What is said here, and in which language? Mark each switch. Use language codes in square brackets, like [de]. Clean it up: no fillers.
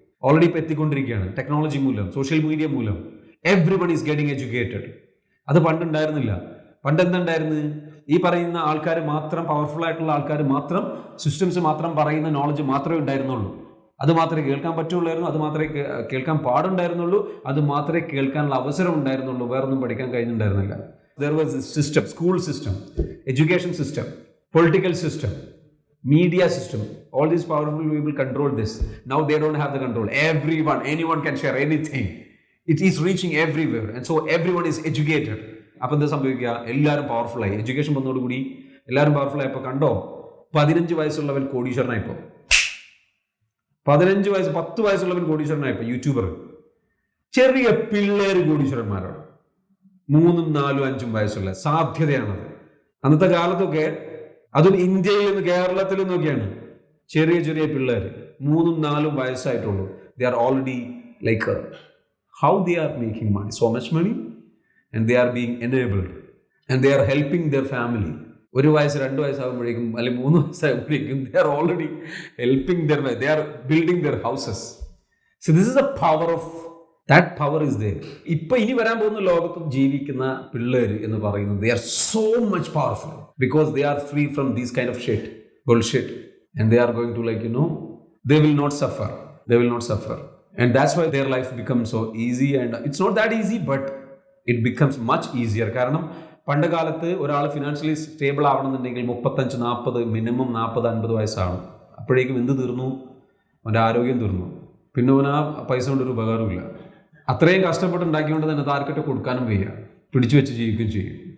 [ml] Already ഇപ്പം എത്തിക്കൊണ്ടിരിക്കുകയാണ്. Technology മൂലം, സോഷ്യൽ മീഡിയ മൂലം [en] Everyone is getting educated. [ml] അത് പണ്ടുണ്ടായിരുന്നില്ല. പണ്ട് എന്തുണ്ടായിരുന്നു? ഈ പറയുന്ന ആൾക്കാർ മാത്രം, പവർഫുൾ ആയിട്ടുള്ള ആൾക്കാർ മാത്രം, സിസ്റ്റംസ് മാത്രം പറയുന്ന നോളജ് മാത്രമേ ഉണ്ടായിരുന്നുള്ളൂ. അത് മാത്രമേ കേൾക്കാൻ പറ്റുള്ളായിരുന്നു, അത് മാത്രമേ കേൾക്കാൻ പാടുണ്ടായിരുന്നുള്ളൂ, അത് മാത്രമേ കേൾക്കാനുള്ള അവസരം ഉണ്ടായിരുന്നുള്ളൂ. വേറൊന്നും പഠിക്കാൻ കഴിഞ്ഞിട്ടുണ്ടായിരുന്നില്ല. [en] there was a system, school system, education system, political system, media system. All these powerful people control this. Now they don't have the control. Anyone can share anything. It is reaching everywhere, and so everyone is educated. [ml] അപ്പോൾ എന്താ സംഭവിക്കുക? എല്ലാവരും പവർഫുള്ളായി. Education വന്നതോടുകൂടി എല്ലാവരും powerful ആയപ്പോൾ കണ്ടോ, 15 വയസ്സുള്ളവൻ കോടീശ്വരനായപ്പോൾ, 10 വയസ്സുള്ളവൻ കോടീശ്വരനായപ്പോൾ, YouTuber. ചെറിയ പിള്ളേർ കോടീശ്വരന്മാരാണ്, 3, 4, 5 വയസ്സുള്ള. സാധ്യതയാണത്. അന്നത്തെ കാലത്തൊക്കെ, അതും ഇന്ത്യയിൽ നിന്ന് കേരളത്തിൽ നിന്നൊക്കെയാണ്, ചെറിയ പിള്ളേർ 3, 4 വയസ്സായിട്ടുള്ളൂ. [en] They are already like how they are making money, so much money, and they are being enabled, and they are helping their family. [ml] 1 വയസ്സ് 2 വയസ്സാകുമ്പോഴേക്കും അല്ലെങ്കിൽ 3 വയസ്സാകുമ്പോഴേക്കും [en] they are already helping they are building their houses. So this is the power of, that power is there. [ml] ഇപ്പൊ ഇനി വരാൻ പോകുന്ന ലോകത്ത് ജീവിക്കുന്ന പിള്ളേർ എന്ന് പറയുന്നത് [en] they are so much powerful because they are free from these kind of bullshit, and they are going to they will not suffer, and that's why their life becomes so easy. And it's not that easy, but it becomes much easier. [ml] കാരണം പണ്ട് കാലത്ത് ഒരാൾ financially stable ആവണമെന്നുണ്ടെങ്കിൽ 35-40 minimum 40-50 വയസ്സാണ്. അപ്പോഴേക്കും എന്ത് തീർന്നു? അവൻ്റെ ആരോഗ്യം തീർന്നു. പിന്നെ അവൻ ആ പൈസ കൊണ്ടൊരു ഉപകാരമില്ല. അത്രയും കഷ്ടപ്പെട്ട് ഉണ്ടാക്കിക്കൊണ്ട് തന്നെ താർക്കിട്ട് കൊടുക്കാനും വയ്യ, പിടിച്ചു വെച്ച് ജീവിക്കുകയും ചെയ്യും.